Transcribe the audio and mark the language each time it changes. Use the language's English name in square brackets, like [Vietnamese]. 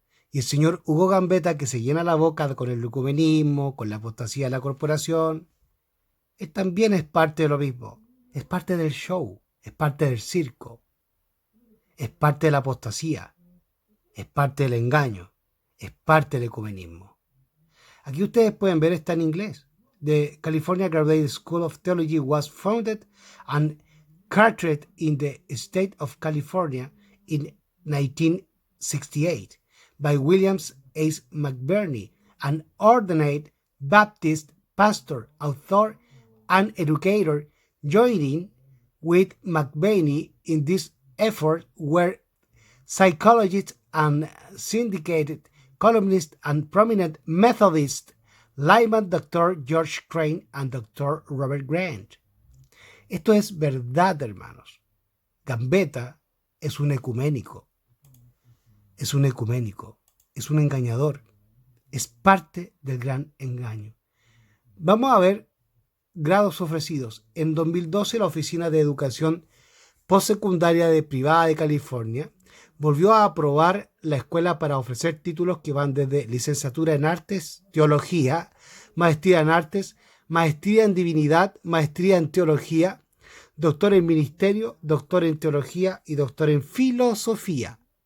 [Spanish] Y el señor Hugo Gambetta, que se llena la boca con el ecumenismo, con la apostasía de la corporación, también es parte de lo mismo. Es parte del show, es parte del circo, es parte de la apostasía, es parte del engaño, es parte del ecumenismo. Aquí ustedes pueden ver, está en inglés. [English] The California Graduate School of Theology was founded and chartered in the state of California in 1968 by William H. McBurney, an ordained Baptist pastor, author, and educator. Joining with McBurney in this effort were psychologists and syndicated columnists and prominent Methodists, layman Dr. George Crane and Dr. Robert Grant. [Spanish] Esto es verdad, hermanos. Gambetta es un ecuménico, es un engañador, es parte del gran engaño. Vamos a ver grados ofrecidos. En 2012, la Oficina de Educación Postsecundaria Privada de California volvió a aprobar la escuela para ofrecer títulos que van desde licenciatura en artes, teología, maestría en artes, maestría en divinidad, maestría en teología, doctor en ministerio, doctor en teología y doctor en filosofía.